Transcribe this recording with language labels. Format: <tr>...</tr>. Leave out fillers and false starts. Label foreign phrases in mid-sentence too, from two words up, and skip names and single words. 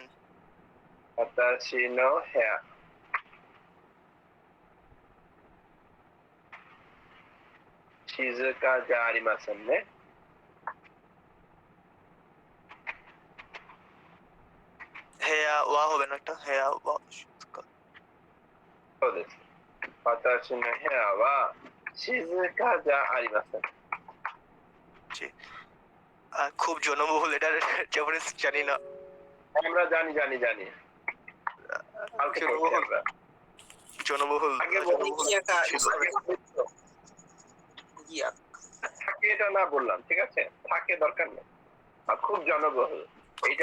<ja>私の部屋静かじゃありませんね部屋は</ja> <bn>হবে না একটা</bn> <ja>部屋は静かそうです私の部屋は静かじゃありません</ja> <bn>জি খুব জনবহুল এটা জাপানিজ জানি না আমরা জানি কালকে পড়ছি আমরা জনবহুল আগে থাকে এটা না বললাম ঠিক আছে থাকে দরকার নেই আর খুব জনবহুল এইটা</bn>